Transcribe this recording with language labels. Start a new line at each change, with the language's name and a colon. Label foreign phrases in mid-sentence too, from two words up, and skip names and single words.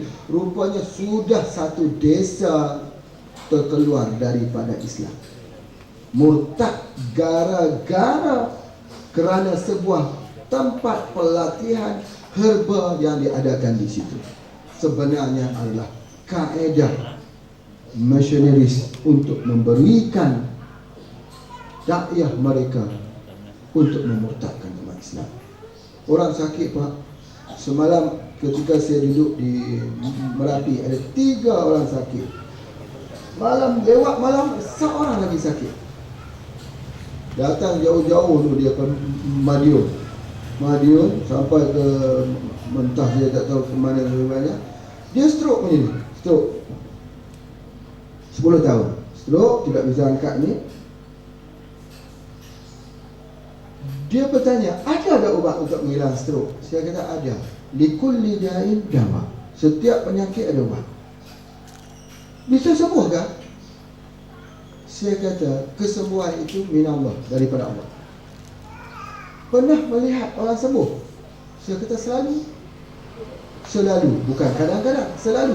Malay: Rupanya sudah satu desa terkeluar daripada Islam, murtad gara-gara kerana sebuah tempat pelatihan herba yang diadakan di situ. Sebenarnya adalah kaedah missionaries untuk memberikan dakwah mereka untuk memurtadkan umat Islam. Orang sakit, Pak. Semalam ketika saya duduk di Merapi, ada 3 orang sakit. Lewat malam seorang lagi sakit. Datang jauh-jauh tu dia ke Madiun sampai ke mentah, saya tak tahu ke mana sebenarnya. Dia stroke macam ni. Stroke 10 tahun. Stroke, tidak bisa angkat ni. Dia bertanya, ada ubat untuk menghilang stroke? Saya kata ada.
Arabic: لكل داء دواء.
Malay: Setiap penyakit ada ubat. Bisa sembuh kan? Saya kata kesembuhan itu minallah, daripada Allah. Pernah melihat orang sembuh? Saya kata selalu, bukan kadang-kadang, selalu.